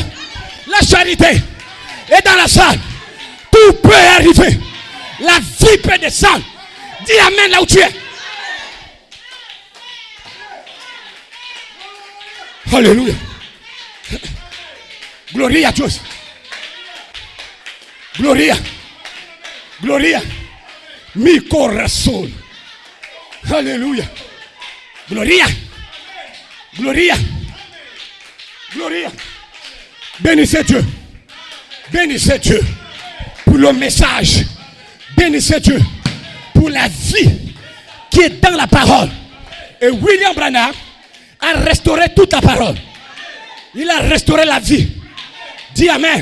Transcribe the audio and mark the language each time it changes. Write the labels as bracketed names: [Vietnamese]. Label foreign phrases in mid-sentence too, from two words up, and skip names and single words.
[French] La charité est dans la salle. Tout peut arriver. La vie peut descendre. Dis amen là où tu es. Alléluia. Gloria a Dieu. Gloria. Gloria. [Spanish] Mi corazón. [French] Alléluia. Gloria. Gloria. Gloria. Bénissez Dieu. Bénissez Dieu pour le message. Bénissez Dieu pour la vie qui est dans la parole. Et William Branham a restauré toute la parole. Il a restauré la vie. Dis amen.